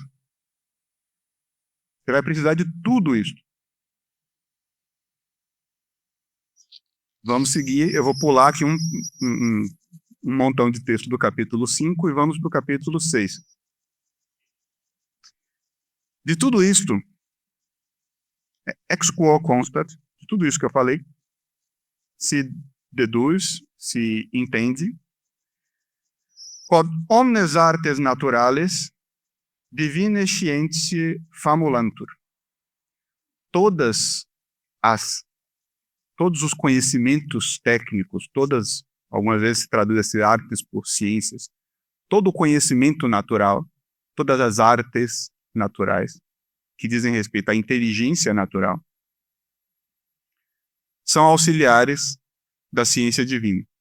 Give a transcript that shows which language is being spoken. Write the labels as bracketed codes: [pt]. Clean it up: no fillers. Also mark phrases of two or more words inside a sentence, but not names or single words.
[pt] Você vai precisar de tudo isso. Vamos seguir, eu vou pular aqui um montão de texto do capítulo 5 e vamos para o capítulo 6. De tudo isto, [la] Ex quo constat, [pt] de tudo isso que eu falei, se deduz, se entende, [la] quod omnes artes naturales divine scientiae famulantur. [pt] Todos os conhecimentos técnicos, algumas vezes se traduz esse artes por ciências, todo o conhecimento natural, todas as artes naturais que dizem respeito à inteligência natural, são auxiliares da ciência divina.